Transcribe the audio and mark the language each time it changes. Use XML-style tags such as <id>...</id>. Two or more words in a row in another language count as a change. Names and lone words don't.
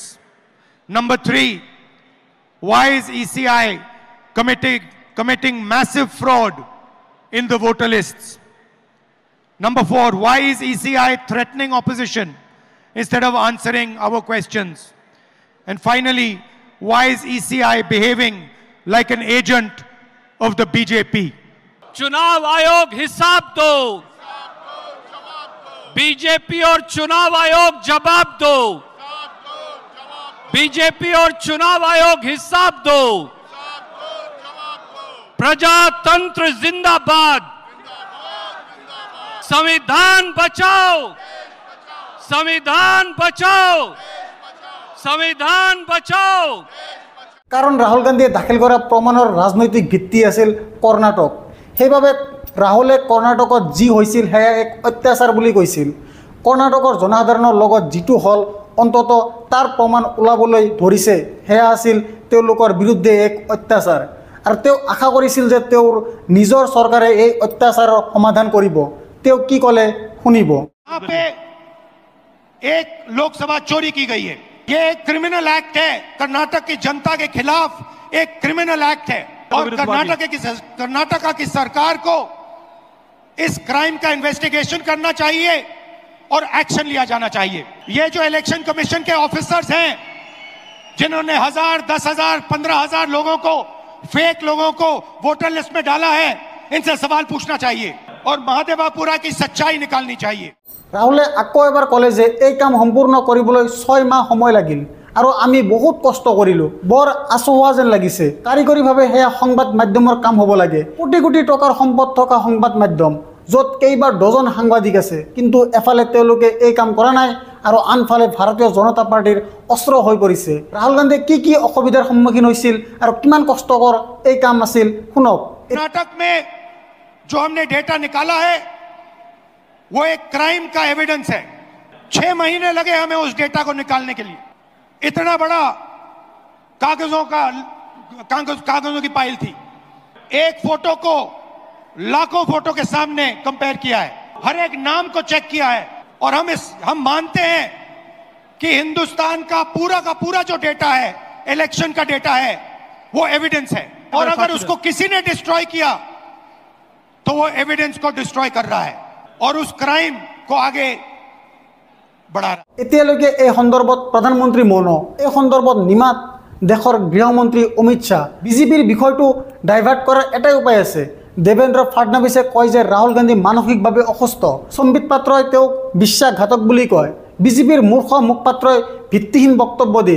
<en>Number 3, why is ECI committing massive fraud in the voter lists? Number 4, why is ECI threatening opposition instead of answering our questions? And finally, why is ECI behaving like an agent of the BJP?</en> <hi>चुनाव आयोग हिसाब दो, बीजेपी और चुनाव आयोग जवाब दो, बीजेपी और चुनाव आयोग हिसाब दो। प्रजातंत्र जिंदाबाद, संविधान बचाओ, संविधान बचाओ, संविधान बचाओ।</hi> <as>কাৰণ ৰাহুল গান্ধীয়ে দাখিল কৰা প্ৰমাণৰ ৰাজনৈতিক ভিত্তি আছিল কৰ্ণাটক। সেইবাবে ৰাহুলে কৰ্ণাটকত যি হৈছিল সেয়া এক অত্যাচাৰ বুলি কৈছিল। কৰ্ণাটকৰ জনসাধাৰণৰ লগত যিটো হ'ল অন্তত তাৰ প্ৰমাণ ওলাবলৈ ধৰিছে সেয়া আছিল তেওঁলোকৰ বিৰুদ্ধে এক অত্যাচাৰ। আৰু তেওঁ আশা কৰিছিল যে তেওঁৰ নিজৰ চৰকাৰে এই অত্যাচাৰৰ সমাধান কৰিব। তেওঁ কি ক'লে শুনিব।</as> <hi>यहाँ पे एक लोकसभा चोरी की गई है, ये एक</hi> <en>criminal act</en> <hi>है, कर्नाटक की जनता के खिलाफ एक</hi> <en>criminal act</en> <hi>है और कर्नाटका की सरकार को इस क्राइम का इन्वेस्टिगेशन करना चाहिए और एक्शन लिया जाना चाहिए। ये जो</hi> <en>Election Commission</en> <hi>के ऑफिसर्स हैं जिन्होंने 1000, 10,000, 15,000 लोगों को, फेक लोगों को</hi> <en>voter list</en> <hi>में डाला है, इनसे सवाल पूछना चाहिए और महादेवापुरा की सच्चाई निकालनी चाहिए।</hi> <as>ৰাহুলে আকৌ এবাৰ ক'লে যে এই কাম সম্পূৰ্ণ কৰিবলৈ 6 মাহ সময় লাগিল আৰু আমি বহুত কষ্ট কৰিলোঁ, বৰ আচহুৱা যেন লাগিছে। কাৰিকৰীভাৱে সেয়া সংবাদ মাধ্যমৰ কাম হ'ব লাগে। কোটি কোটি টকাৰ সম্পদ থকা সংবাদ মাধ্যম, য'ত কেইবাৰ ডজন সাংবাদিক আছে, কিন্তু এফালে তেওঁলোকে এই কাম কৰা নাই আৰু আনফালে ভাৰতীয় জনতা পাৰ্টিৰ অস্ত্ৰ হৈ পৰিছে। ৰাহুল গান্ধীয়ে কি অসুবিধাৰ সন্মুখীন হৈছিল আৰু কিমান কষ্টকৰ এই কাম আছিল শুনক।</as> <hi>कर्नाटक में जो हमने डेटा निकाला है वो एक क्राइम का एविडेंस है। 6 महीने लगे हमें उस डेटा को निकालने के लिए। इतना बड़ा कागजों की पाइल थी। एक फोटो को लाखों फोटो के सामने कंपेयर किया है, हर एक नाम को चेक किया है और हम मानते हैं कि हिंदुस्तान का पूरा जो डेटा है, इलेक्शन का डेटा है, वो एविडेंस है। और अगर उसको किसी ने डिस्ट्रॉय किया तो वो एविडेंस को डिस्ट्रॉय कर रहा है और उस क्राइम को आगे बढ़ा रहा है।</hi> <as>এতিয়ালৈকে এই সন্দৰ্ভত প্ৰধানমন্ত্ৰী মৌন। এই সন্দৰ্ভত নিমাত দেশৰ গৃহমন্ত্ৰী অমিত শ্বাহ। বিজেপিৰ বিষয়টো ডাইভাৰ্ট কৰাৰ এটাই উপায় আছে। দেৱেন্দ্ৰ ফাডনাভিছে কয় যে ৰাহুল গান্ধী মানসিকভাৱে অসুস্থ। সম্বিত পাত্ৰই তেওঁক বিশ্বাসঘাতক বুলি কয়। বিজেপিৰ মূৰ্খ মুখপাত্ৰই ভিত্তিহীন বক্তব্য দিয়ে।</as>